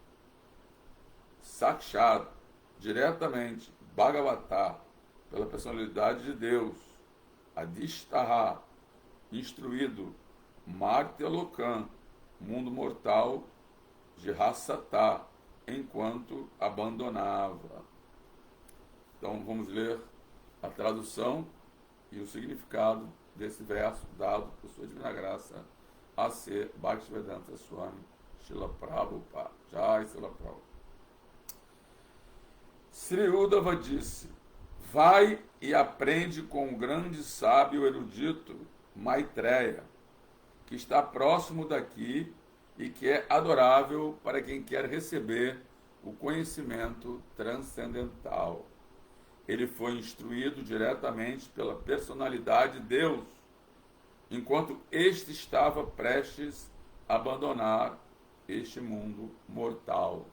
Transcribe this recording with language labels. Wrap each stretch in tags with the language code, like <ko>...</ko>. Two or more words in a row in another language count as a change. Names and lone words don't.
<pt>Sakshat, diretamente, Bhagavata, pela personalidade de Deus, Adishtaha, instruído, Martyalokam, mundo mortal, Jihasata, enquanto abandonava. Então vamos ler a tradução e o significado desse verso dado por sua divina graça a ser Bhaktivedanta Swami Srila Prabhupada. Jai Srila Prabhupada. Sri Uddhava disse: vai e aprende com o grande sábio erudito Maitreya, que está próximo daqui e que é adorável para quem quer receber o conhecimento transcendental. Ele foi instruído diretamente pela personalidade de Deus, enquanto este estava prestes a abandonar este mundo mortal.</pt>